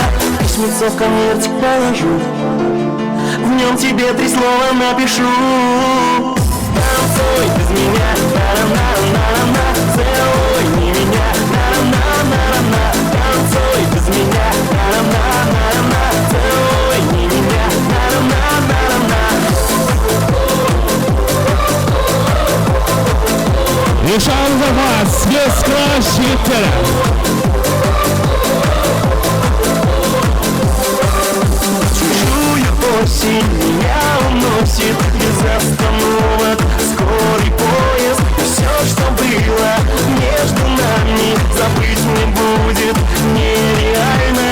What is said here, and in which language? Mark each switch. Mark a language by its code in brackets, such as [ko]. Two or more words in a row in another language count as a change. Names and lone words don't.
[ru] Письмецо в конвертик положу, в нем тебе 3 слова напишу. Танцуй без меня, на-на-на-на-на. Целуй не меня, на-на-на-на-на. Танцуй без меня, на-на-на-на-на. Целуй не меня, на-на-на-на-на. [uz] Ishamiz rahmat. Spes-Class yigitlari. [ru] Чужую осень меня уносит без остановок скорый поезд. И все, что было между нами, забыть не будет нереально.